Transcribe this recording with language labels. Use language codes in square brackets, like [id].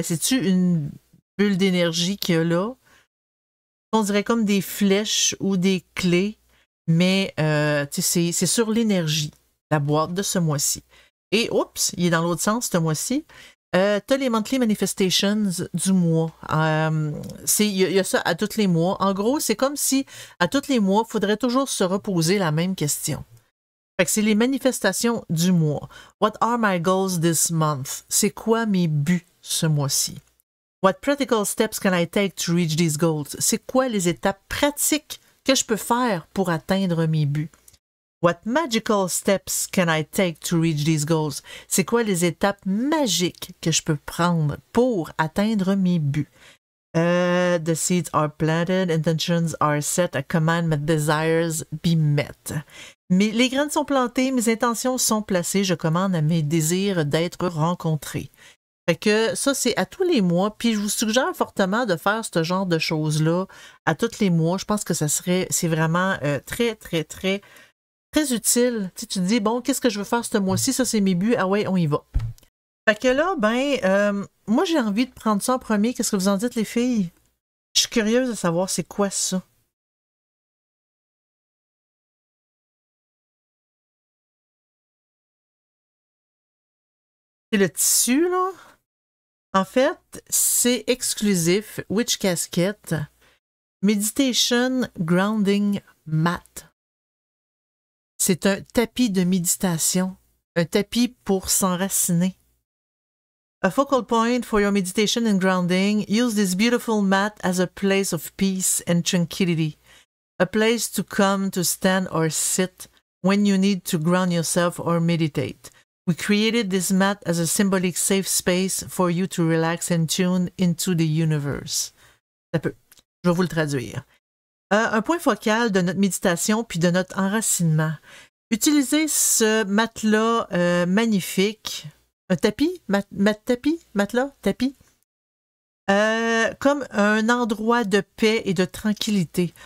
[fr] Mais c'est-tu une bulle d'énergie qu'il y a là? On dirait comme des flèches ou des clés, mais c'est sur l'énergie, la boîte de ce mois-ci. Et oups, il est dans l'autre sens ce mois-ci. Tu as les Monthly Manifestations du mois. Il y a ça à tous les mois. En gros, c'est comme si à tous les mois, il faudrait toujours se reposer la même question. Fait que c'est les manifestations du mois. [en] What are my goals this month? [fr] C'est quoi mes buts ce mois-ci? [en] What practical steps can I take to reach these goals? [fr] C'est quoi les étapes pratiques que je peux faire pour atteindre mes buts? [en] What magical steps can I take to reach these goals? [fr] C'est quoi les étapes magiques que je peux prendre pour atteindre mes buts? [en] The seeds are planted, intentions are set, I command my desires be met. [fr] Les graines sont plantées, mes intentions sont placées, je commande à mes désirs d'être rencontrés. Fait que ça, c'est à tous les mois. Puis je vous suggère fortement de faire ce genre de choses-là à tous les mois. Je pense que c'est vraiment très utile. Tu te dis, bon, qu'est-ce que je veux faire ce mois-ci? Ça, c'est mes buts. Ah ouais, on y va. Fait que là, moi, j'ai envie de prendre ça en premier. Qu'est-ce que vous en dites, les filles? Je suis curieuse de savoir c'est quoi ça. C'est le tissu, là. En fait, c'est exclusif. [en] Witch Casquette. Meditation Grounding Mat. [fr] C'est un tapis de méditation. Un tapis pour s'enraciner. [en] A focal point for your meditation and grounding. Use this beautiful mat as a place of peace and tranquility. A place to come to stand or sit when you need to ground yourself or meditate. We created this mat as a symbolic safe space for you to relax and tune into the universe. [fr] Ça peut. Je vais vous le traduire. Un point focal de notre méditation puis de notre enracinement. Utilisez ce matelas magnifique. Un tapis? Matelas? Tapis? Comme un endroit de paix et de tranquillité.